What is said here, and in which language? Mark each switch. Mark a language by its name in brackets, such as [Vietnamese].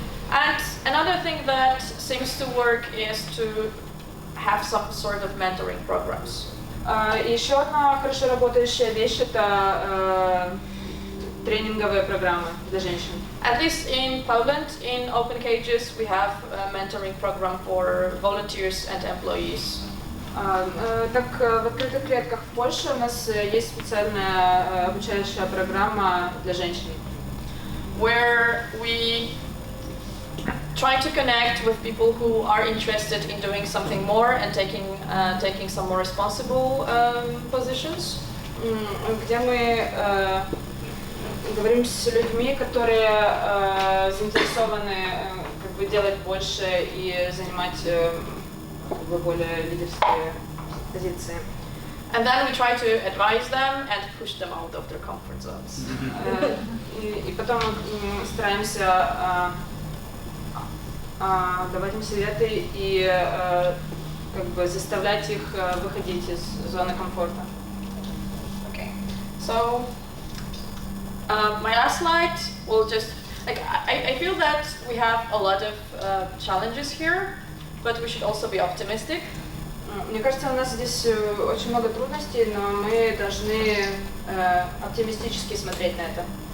[English] And another thing that seems to work is to have some sort of mentoring programs. [Russian] Еще одна хорошо работающая вещь — это тренинговые программы для женщин. [English] At least in Poland, in Open Cages, we have a mentoring program for volunteers and employees. [Russian] Так, в открытых клетках в Польше у нас есть специальная обучающая программа для женщин, [English] where we try to connect with people who are interested in doing something more and taking some more responsible positions. [Russian] Где мы говорим с людьми, которые заинтересованы как бы делать больше и занимать как бы более лидерские позиции. [English] And then we try to advise them and push them out of their comfort zones. [Russian] И потом мы стараемся давать им советы и как бы заставлять их выходить из зоны комфорта. [English] Okay. So my last slide will just I feel that we have a lot of challenges here, but we should also be optimistic. [Russian] Мне кажется, у нас здесь очень много трудностей, но мы должны оптимистически смотреть на это.